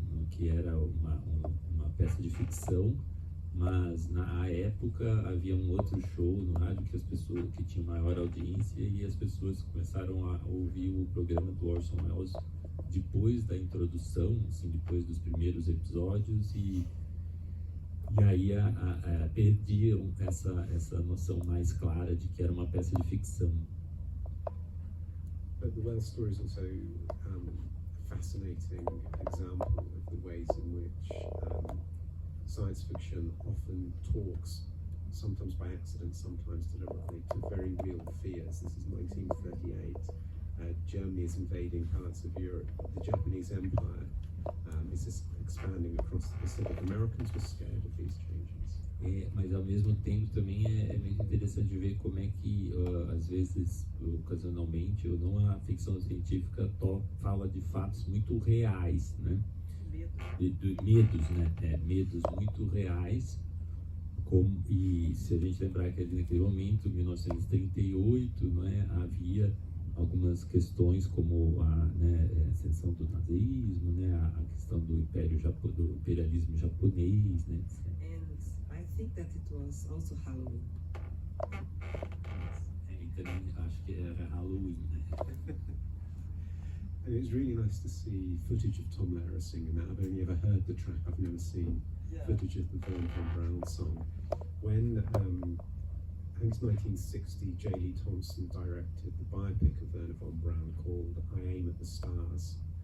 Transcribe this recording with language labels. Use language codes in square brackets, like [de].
[pt] que era uma peça de ficção, mas na época havia um outro show no rádio que tinha maior audiência, e as pessoas começaram a ouvir o programa do Orson Welles depois da introdução, assim, depois dos primeiros episódios, e aí perdiam essa noção mais clara de que era uma peça de ficção. [en] But the Welles story is also fascinating example of the ways in which science fiction often talks, sometimes by accident, sometimes deliberately, to very real fears. This is 1938. Germany is invading parts of Europe. The Japanese Empire is expanding across the Pacific. Americans were scared of these changes. [pt] Mas ao mesmo tempo também é muito interessante ver como é que às vezes, ocasionalmente ou não, a ficção científica fala de fatos muito reais, né? Medos, né? Medos muito reais. E se a gente lembrar que ali naquele momento, 1938, né, havia algumas questões como a ascensão do nazismo, né, a questão do imperialismo japonês, né? [en] I think that it was also Halloween. [pt] E também acho que era Halloween, né? [en] And it was really nice to see footage of Tom Lehrer singing that. I've only ever heard the track, I've never seen footage of the Wernher von Braun song. When, I think it's 1960, J. Lee Thompson directed the biopic of Wernher von Braun called I Aim at the Stars.